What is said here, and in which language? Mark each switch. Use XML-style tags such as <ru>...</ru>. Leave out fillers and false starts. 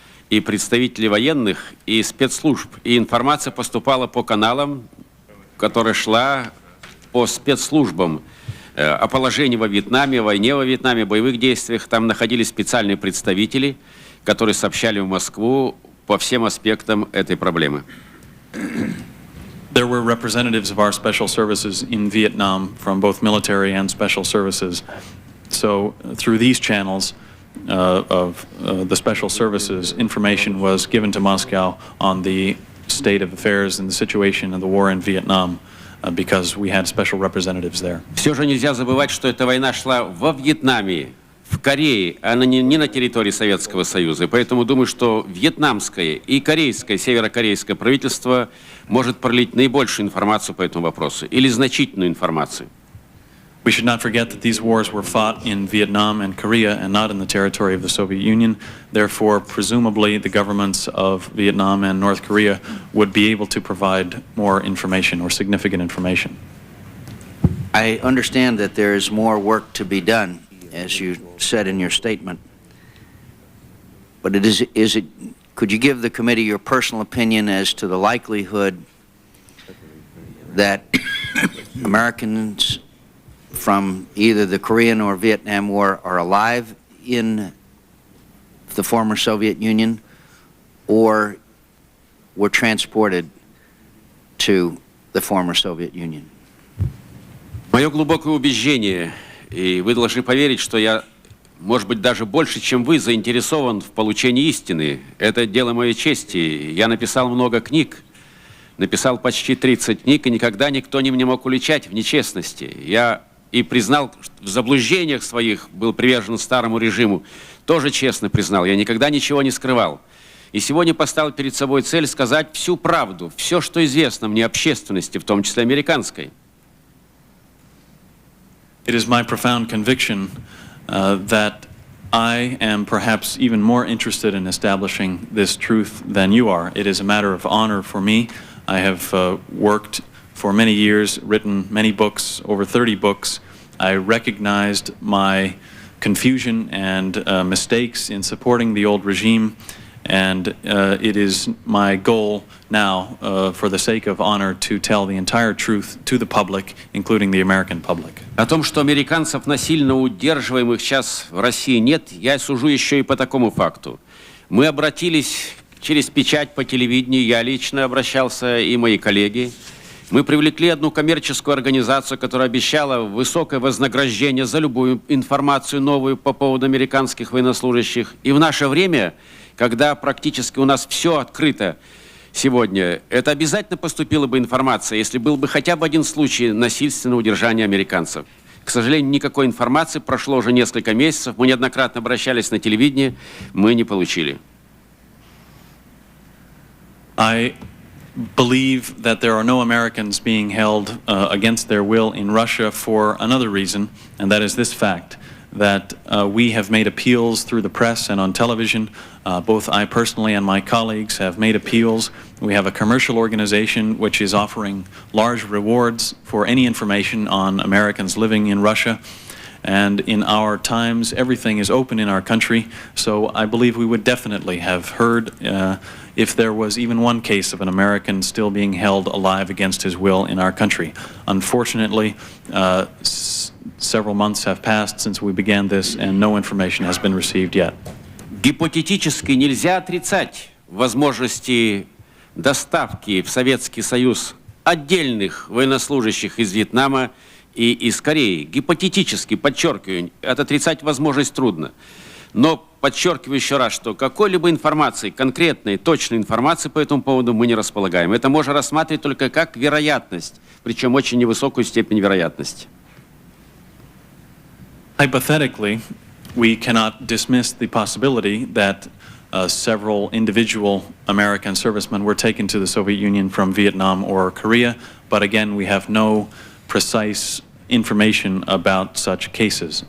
<ru>И представители военных, и спецслужб. И информация поступала по каналам, которая шла по спецслужбам. О положении во Вьетнаме, о войне во Вьетнаме, боевых действиях. Там находились специальные представители, которые сообщали в Москву по всем аспектам этой проблемы.</ru> <en>There were representatives of our special services in Vietnam from both military and special services. So through these channels, of the special services, information was given to Moscow on the state of affairs and the situation of the war in Vietnam, because we had special representatives there.</en> <ru>Все же нельзя забывать, что эта война шла во Вьетнаме, в Корее, а не на территории Советского Союза. И поэтому думаю, что вьетнамское и корейское, северокорейское правительство может пролить наибольшую информацию по этому вопросу или значительную информацию.</ru> <en>We should not forget that these wars were fought in Vietnam and Korea and not in the territory of the Soviet Union. Therefore, presumably, the governments of Vietnam and North Korea would be able to provide more information or significant information. I understand that there is more work to be done, as you said in your statement. But could you give the committee your personal opinion as to the likelihood that Americans from either the Korean or Vietnam War are alive in the former Soviet Union or were transported to the former Soviet Union?</en> <ru>Мое глубокое убеждение, и вы должны поверить, что я, может быть, даже больше, чем вы, заинтересован в получении истины. Это дело моей чести. Я написал много книг, написал почти 30 книг, и никогда никто не мог уличать в нечестности. Я и признал, в заблуждениях своих был привержен старому режиму, тоже честно признал, я никогда ничего не скрывал. И сегодня поставил перед собой цель сказать всю правду, все, что известно мне общественности, в том числе американской.</ru> <en>It is my profound conviction that I am perhaps even more interested in establishing this truth than you are. It is a matter of honor for me. I have worked for many years, written many books, over 30 books. I recognized my confusion and mistakes in supporting the old regime, and it is my goal now, for the sake of honor, to tell the entire truth to the public, including the American public.</en> <ru>О том, что американцев насильно удерживаемых сейчас в России нет, я сужу еще и по такому факту. Мы обратились через печать по телевидению, я лично обращался и мои коллеги. Мы привлекли одну коммерческую организацию, которая обещала высокое вознаграждение за любую информацию новую по поводу американских военнослужащих. И в наше время, когда практически у нас все открыто сегодня, это обязательно поступила бы информация, если был бы хотя бы один случай насильственного удержания американцев. К сожалению, никакой информации, прошло уже несколько месяцев, мы неоднократно обращались на телевидение, мы не получили.</ru> <en>I believe that there are no Americans being held against their will in Russia for another reason, and that is this fact, that we have made appeals through the press and on television. Both I personally and my colleagues have made appeals. We have a commercial organization which is offering large rewards for any information on Americans living in Russia. And in our times, everything is open in our country, so I believe we would definitely have heard if there was even one case of an American still being held alive against his will in our country. Unfortunately, several months have passed since we began this, and no information has been received yet.</en> <ru>Гипотетически нельзя отрицать возможности доставки в Советский Союз отдельных военнослужащих из Вьетнама и из Кореи. Гипотетически, подчеркиваю, это отрицать возможность трудно. Но подчеркиваю еще раз, что какой-либо информации, конкретной, точной информации по этому поводу мы не располагаем. Это можно рассматривать только как вероятность, причем очень невысокую степень вероятности.</ru> <en>Hypothetically, we cannot dismiss the possibility that several individual American servicemen were taken to the Soviet Union from Vietnam or Korea, but again, we have no precise information about such cases.</en>